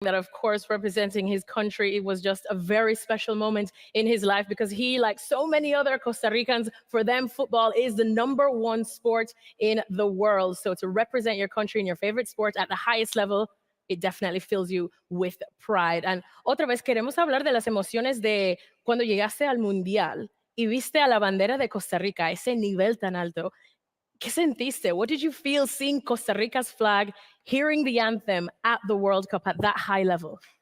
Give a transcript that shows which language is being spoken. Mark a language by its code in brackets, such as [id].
[en] that, of course, representing his country, it was just a very special moment in his life because he, like so many other Costa Ricans, for them, football is the #1 sport in the world. So to represent your country in your favorite sport at the highest level, it definitely fills you with pride. [es] And otra vez queremos hablar de las emociones de cuando llegaste al Mundial y viste a la bandera de Costa Rica a ese nivel tan alto. ¿Qué sentiste? [en] What did you feel seeing Costa Rica's flag, hearing the anthem at the World Cup at that high level?